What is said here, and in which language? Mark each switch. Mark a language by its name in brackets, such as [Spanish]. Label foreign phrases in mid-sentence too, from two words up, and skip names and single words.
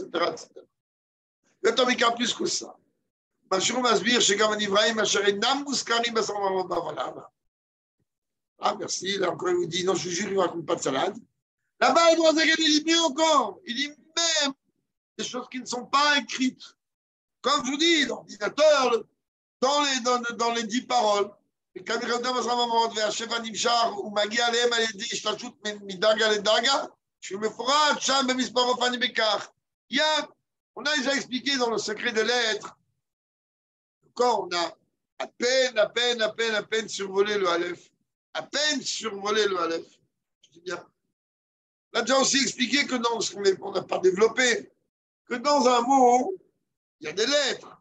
[French] etc. Le temps est plus que ça. Ah, merci. Là encore, il vous dit, non, je vous jure, il ne raconte pas de salade. Là-bas, il dit mieux encore. Il dit même des choses qui ne sont pas écrites. Comme je vous dis, l'ordinateur, dans les 10 paroles, et quand il regarde à un moment, [Hebrew] והשבע נמשך, ומגיע עליהם על ידי השתלשלות מדרגה לדרגה, שהוא מפורט שם במספר אופנים בכך. [French] On a déjà expliqué dans le secret des lettres, quand on a à peine survolé le Aleph, à peine survolé le Aleph, je dis bien. On a déjà aussi expliqué que dans ce qu'on n'a pas développé, que dans un mot, il y a des lettres.